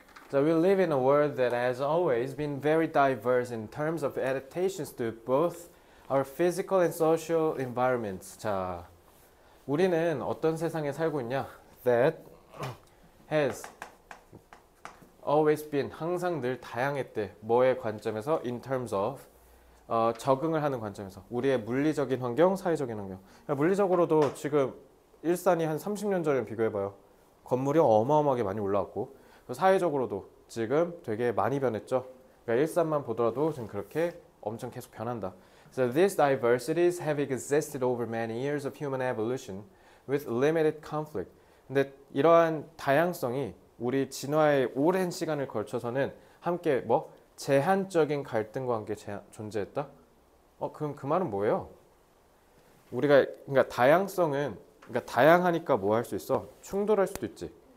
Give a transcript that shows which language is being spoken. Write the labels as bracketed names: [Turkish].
[English] So we live in a world that has always been very diverse in terms of adaptations to both our physical and social environments. [Korean] 자, 우리는 어떤 세상에 살고 있냐? [English] That has always been, [Korean] 항상 늘 다양했대. 뭐의 관점에서? [English] In terms of [Korean] 적응을 하는 관점에서. 우리의 물리적인 환경, 사회적인 환경. 물리적으로도 지금 일산이 한 30년 전에 비교해봐요. 건물이 어마어마하게 많이 올라왔고, 사회적으로도 지금 되게 많이 변했죠. 그러니까 일산만 보더라도 지금 그렇게 엄청 계속 변한다. [English] So these diversities have existed over many years of human evolution with limited conflict. [Korean] 근데 이러한 다양성이 우리 진화의 오랜 시간을 걸쳐서는 함께 뭐 제한적인 갈등과 함께 존재했다? 그럼 그 말은 뭐예요? 우리가 그러니까 다양성은 그러니까 다양하니까 뭐 할 수 있어? 충돌할 수도 있지.